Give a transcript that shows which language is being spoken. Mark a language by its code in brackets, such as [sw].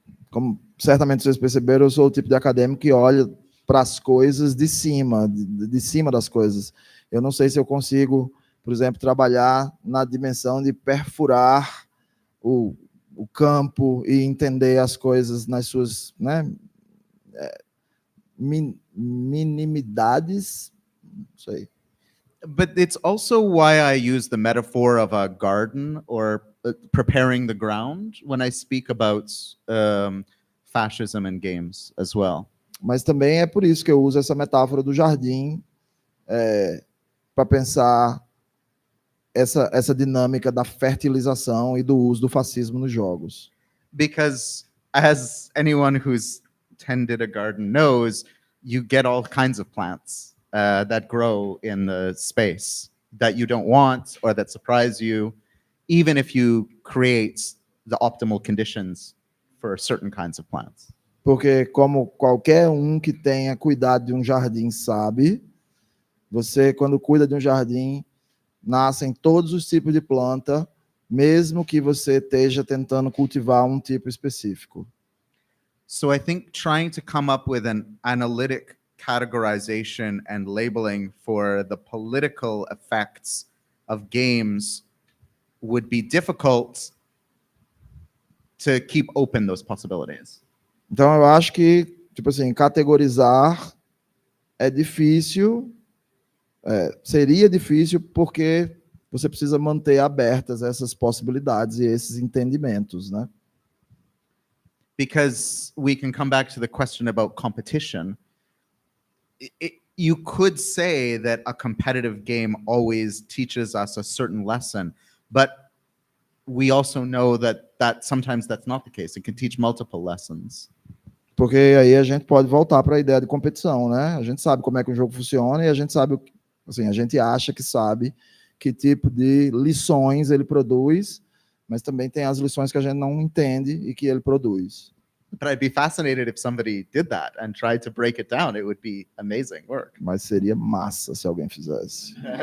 [pt] Como certamente vocês perceberam, eu sou o tipo de acadêmico que olha para as coisas de cima das coisas. Eu não sei se eu consigo, por exemplo, trabalhar na dimensão de perfurar o campo e entender as coisas nas suas, né, minimidades. Não sei. [en] But it's also why I use the metaphor of a garden or preparing the ground when I speak about fascism in games as well. [pt] Mas também é por isso que eu uso essa metáfora do jardim para pensar essa dinâmica da fertilização e do uso do fascismo nos jogos. [en] Because as anyone who's tended a garden knows, you get all kinds of plants that grow in the space that you don't want or that surprise you, even if you create the optimal conditions for certain kinds of plants. [pt] Porque como qualquer que tenha cuidado de um jardim sabe, você, quando cuida de um jardim, nascem todos os tipos de planta, mesmo que você esteja tentando cultivar um tipo específico. [en] So I think trying to come up with an analytic categorization and labeling for the political effects of games would be difficult to keep open those possibilities. [pt] Então eu acho que, tipo assim, categorizar é difícil, seria difícil porque você precisa manter abertas essas possibilidades e esses entendimentos, né? [en] Because we can come back to the question about competition. You could say that a competitive game always teaches us a certain lesson, but we also know that sometimes that's not the case. It can teach multiple lessons. [pt] Porque aí a gente pode voltar para a ideia de competição, né? A gente sabe como é que o jogo funciona e a gente sabe, assim, a gente acha que sabe que tipo de lições ele produz, mas também tem as lições que a gente não entende e que ele produz. [en] But I'd be fascinated if somebody did that and tried to break it down. It would be amazing work. [pt] Mas seria massa se alguém fizesse.